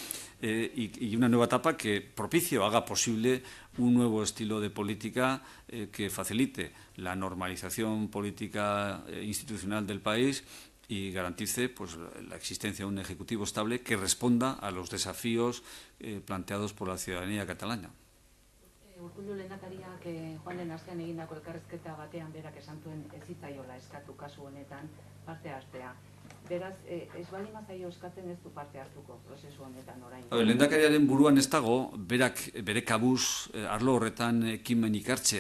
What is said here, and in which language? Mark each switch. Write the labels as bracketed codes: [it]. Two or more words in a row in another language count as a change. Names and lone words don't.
[es] Y una nueva etapa que propicie o haga posible un nuevo estilo de política que facilite la normalización política institucional del país y garantice pues la existencia de un ejecutivo estable que responda a los desafíos planteados por la ciudadanía catalana. [eu] Urkullu lehendakariak joan den astean egindako elkarrizketa batean berak esan zuen ez zitzaiola eskatu kasu honetan parte hartzea. Beraz, ez baldin bazaio eskatzen ez du parte hartuko prozesu honetan orain. Lehendakariaren buruan ez dago bere kabuz arlo horretan ekimenik hartzea.